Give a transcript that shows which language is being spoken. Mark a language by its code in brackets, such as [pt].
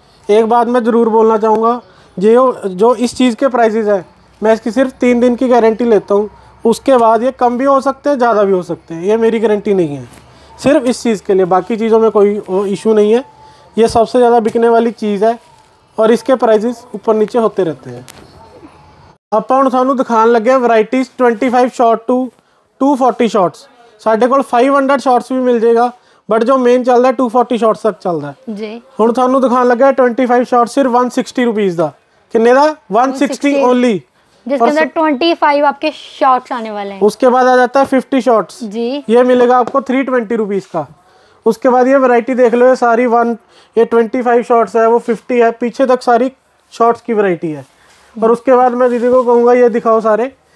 [hi] एक बात मैं ज़रूर बोलना चाहूँगा, जो इस चीज़ के प्राइजेस है, मैं इसकी सिर्फ 3 दिन की गारंटी लेता हूँ। उसके बाद ये कम भी हो सकते हैं, ज़्यादा भी हो सकते हैं, ये मेरी गारंटी नहीं है सिर्फ इस चीज़ के लिए। बाकी चीज़ों में कोई इशू नहीं है। ये सबसे ज़्यादा बिकने वाली चीज़ है और इसके प्राइजेस ऊपर नीचे होते रहते हैं। [pa] ਆਪਾਂ ਹੁਣ ਤੁਹਾਨੂੰ ਦਿਖਾਣ ਲੱਗੇ ਵੈਰਾਈਟੀਜ਼ 25 ਸ਼ਾਟ ਟੂ 240 ਸ਼ਾਟਸ। ਸਾਡੇ ਕੋਲ 500 ਸ਼ਾਟਸ ਵੀ ਮਿਲ ਜਾਏਗਾ, ਬਟ ਜੋ ਮੇਨ ਚੱਲਦਾ 240 ਸ਼ਾਟਸ ਤੱਕ ਚੱਲਦਾ ਜੀ। ਹੁਣ ਤੁਹਾਨੂੰ ਦਿਖਾਣ ਲੱਗਾ 25 ਸ਼ਾਟ ਸਿਰਫ 160 रुपीज़ ਦਾ। किन्ने ਦਾ 160 ओनली, [hi] जिसके अंदर 25 आपके शॉट्स आने वाले हैं। उसके बाद आ जाता है 50 शॉट्स जी, ये मिलेगा आपको 320 रुपीज़ का। उसके बाद ये वैरायटी देख लो, ये सारी ये 25 शॉट्स है, वो 50 है, पीछे तक सारी शॉट्स की वैरायटी है। और उसके बाद मैं दीदी को कहूँगा ये दिखाओ सारे,